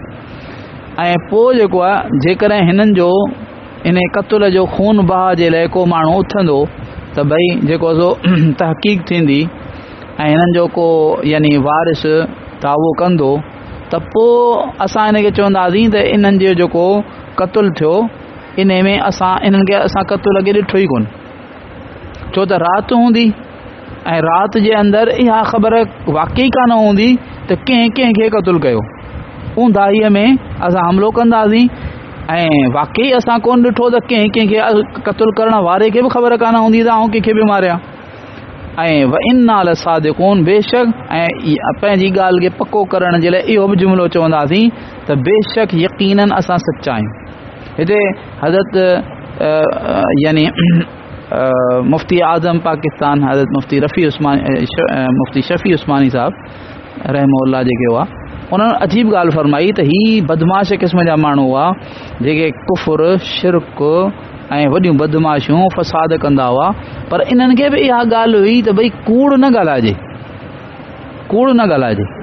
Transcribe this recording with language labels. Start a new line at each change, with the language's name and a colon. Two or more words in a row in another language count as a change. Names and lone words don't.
Sindhi: ऐं पोइ जेको आहे जेकॾहिं हिननि जो इन क़त्ल जो खून बहा जे लाइ को माण्हू उथंदो त भई जेको सो तहक़ीक़ थींदी ऐं हिननि जो को यानी वारिस दावो कंदो, त पोइ असां हिनखे चवंदासीं त इन्हनि जो जेको क़त्ल थियो इन में इन्हनि खे असां क़त्ल अॻे ॾिठो ई कोन, छो त राति हूंदी ऐं राति जे अंदरि इहा ख़बर वाक़ई कान हूंदी त कंहिंखे क़त्ल कयो। ऊंदाहीअ में असां हमिलो कंदासीं ऐं वाक़ई असां कोन ॾिठो त कंहिंखे क़त्ल करण वारे खे बि ख़बर कान हूंदी त आउं कंहिंखे बि मारिया।
Arabic: ऐं وإنا لصادقون,
Sindhi: बेशक ऐं पंहिंजी ॻाल्हि खे पको करण जे लाइ इहो बि जुमिलो चवंदासीं त बेशक यकीनन असां सचा आहियूं। हिते हज़रत यानी मुफ्ती आज़म पाकिस्तान हज़रत मुफ्ती शफ़ी उस्मानी साहब रहमहुल्लाह जेके हुआ, उन्होंने अजीब ॻाल्हि फरमाई त ही बदमाश क़िस्म जा माण्हू हुआ जेके कुफ़ुर शिरक ऐं वॾियूं बदमाशियूं फ़साद कंदा हुआ, पर इन्हनि खे बि इहा ॻाल्हि हुई त भई कूड़ न ॻाल्हाइजे, कूड़ न ॻाल्हाइजे।